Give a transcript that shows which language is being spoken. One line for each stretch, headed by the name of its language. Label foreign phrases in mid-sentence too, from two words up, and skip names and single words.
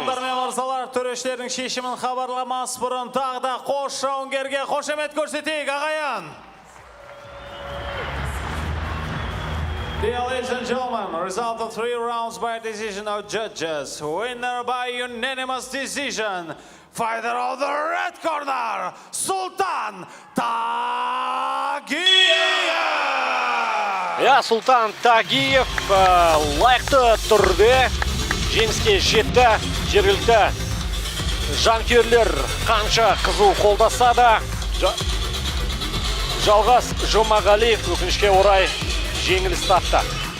Kazakh: төрешілердің шешімін хабарламас бұрын тағы да қош жауынгерге қошемет көрсетейік, ағайын.
English: Dear ladies and gentlemen, result of 3 rounds by decision of judges. Winner by unanimous decision. Fighter of the red corner, Sultan Тагиев.
Kazakh: Султан Тагиев лайықты түрде жеңіске жетті. Жергілікті жанкүйерлер қанша қызу қолдаса да Жалғас Жұмағалиев өкінішке орай жеңіліс тапты.